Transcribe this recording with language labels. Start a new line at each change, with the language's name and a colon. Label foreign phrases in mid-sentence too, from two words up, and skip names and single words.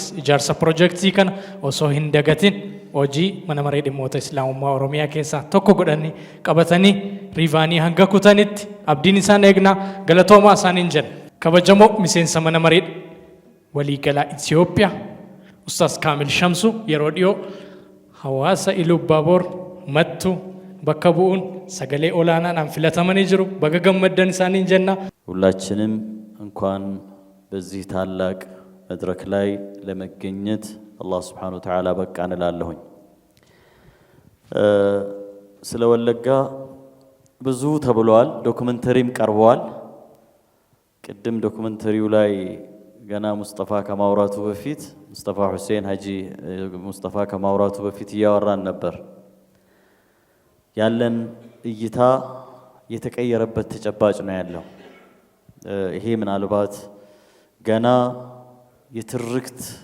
Oromo: ijaarsa piroojeektii kana osoo hin dagatin hojii mana maree dhimmoota islaamummaa Oromiyaa keessaa tokko godhanii qabatanii riivaanii hanga kutanitti abdiin isaan eegnaa galatoomaa isaaniin jenna kabajamoo miseensa mana maree waliigalaa Itoophiyaa Ustaz Kaamil Shamsu yeroo dhiyoo hawaasa Ilubaaboor mattu bakka bu'uun sagalee olaanaadhaan filatamanii jiru baga gammaddan isaaniin jenna
Amharic: ሁላችንም እንኳን በዚህ ታላቅ መድረክ ላይ ለመገኘት አላህ
Arabic: سبحانه وتعالى
Amharic: በቃን እላለሁኝ ስለ ወለጋ ብዙ ተብሏል። ዶክመንተሪም ቀርቧል። ቅድም ዶክመንተሪው ላይ ገና ሙስጠፋ ከማውራቱ በፊት ሙስጠፋ ሁሴን ሀጂ ሙስጠፋ ከማውራቱ በፊት እያወራን ነበር። ያለን እይታ የተቀየረበት ተጨባጭ ነው ያለው። ይሄ ምናልባት ገና የትርክት